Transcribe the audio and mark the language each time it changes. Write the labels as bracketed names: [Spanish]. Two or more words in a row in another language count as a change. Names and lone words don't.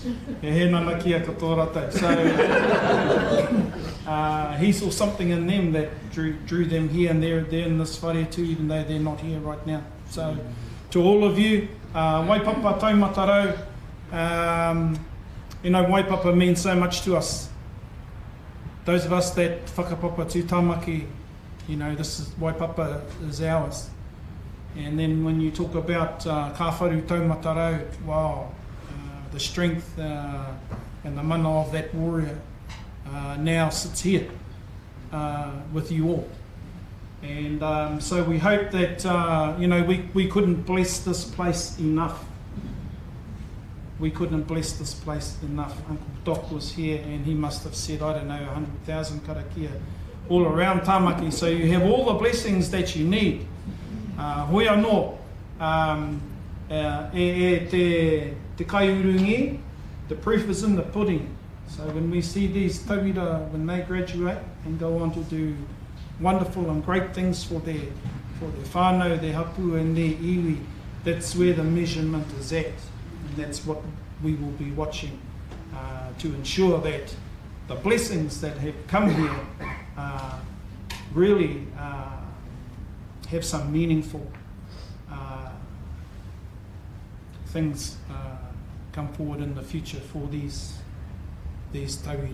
[English] So he saw something in them that drew them here, and they're in this whare too, even though they're not here right now. So to all of you, Waipapa Taumata Rau, Waipapa means so much to us. Those of us that [Māori] whakapapa tū tamaki, [English] this is Waipapa is ours. And then when you talk about [Māori] ka wharu taumata rau, [English] wow, the strength and the mana of that warrior now sits here with you all. And so we hope that, we couldn't bless this place enough. We couldn't bless this place enough. Uncle Doc was here and he must have said, 100,000 karakia all around Tāmaki. So you have all the blessings that you need. [Māori] Hoi anō, te kaiurungi, [English] the proof is in the pudding. So when we see these tauira, when they graduate and go on to do wonderful and great things for their whānau, their hapu and their iwi, that's where the measurement is at. And that's what we will be watching to ensure that the blessings that have come here really have some meaningful things come forward in the future for these tauira.